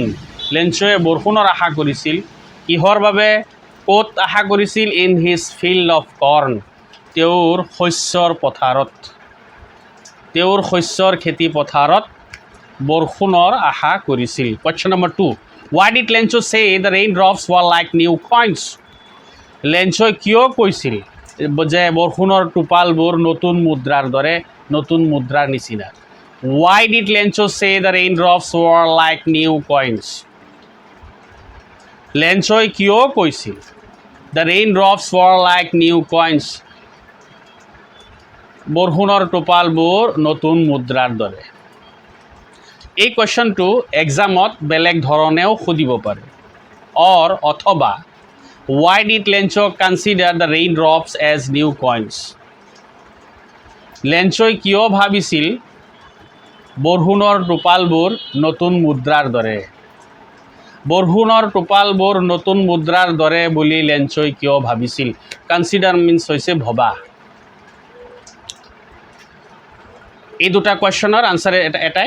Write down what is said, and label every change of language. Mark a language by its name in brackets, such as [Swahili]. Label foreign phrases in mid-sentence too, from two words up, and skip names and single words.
[Assamese] লেঞ্চ'য়ে বৰষুণৰ আশা কৰিছিল। কিহৰ বাবে? ক'ত আশা কৰিছিল? [English] in his field of corn. [Assamese] তেওঁৰ শস্যৰ পথাৰত, তেওঁৰ শস্যৰ খেতি পথাৰত বৰষুণৰ আশা কৰিছিল। [English] question number 2, why did লেঞ্চ' say the raindrops were like new coins? [Assamese] লেঞ্চ'ই কিয় কৈছিল যে বৰষুণৰ টোপালবোৰ নতুন মুদ্ৰাৰ দৰে, নতুন মুদ্ৰাৰ নিচিনা? [English] why did লেঞ্চ' say the raindrops were like new coins? লেঞ্চ'ই [Assamese] কিয় কৈছিল [English] the raindrops were like new coins? [Assamese] বৰষুণৰ টোপালবোৰ নতুন মুদ্ৰাৰ দৰে। এই কুৱেশ্যনটো এক্সামত বেলেগ ধৰণেও সুধিব পাৰে। [English] অথবা why did লেঞ্চ' consider the raindrops as new coins? [Assamese] লেঞ্চ'ই কিয় ভাবিছিল বৰষুণৰ টোপালবোৰ নতুন মুদ্ৰাৰ দৰে? বৰষুণৰ টোপালবোৰ নতুন মুদ্ৰাৰ দৰে বুলি লেঞ্চ'ই কিয় ভাবিছিল? [English] consider means [Assamese] হৈছে ভবা। এই দুটা কুৱেশ্যনৰ আনচাৰ এটাই।